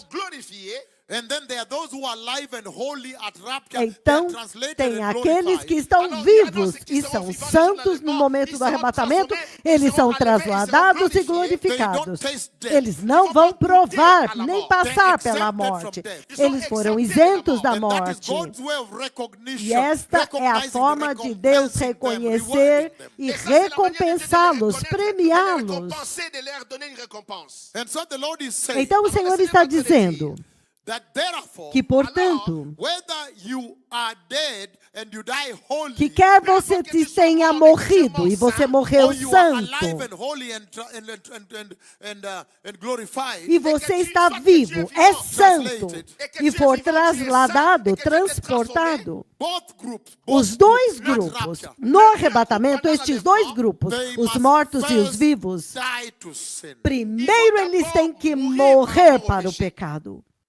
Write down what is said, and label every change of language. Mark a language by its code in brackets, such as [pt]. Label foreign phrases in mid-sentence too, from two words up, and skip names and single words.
[pt] Então, tem aqueles que estão vivos e são santos no momento do arrebatamento, eles são trasladados e glorificados. Eles não vão provar, nem passar pela morte. Eles foram isentos da morte. E esta é a forma de Deus reconhecer e recompensá-los, premiá-los. Então, o Senhor está dizendo que, portanto, que quer você tenha morrido e você morreu santo, e você está vivo, é santo, e for trasladado, transportado, os dois grupos, no arrebatamento, estes dois grupos, os mortos e os vivos, primeiro eles têm que morrer para o pecado.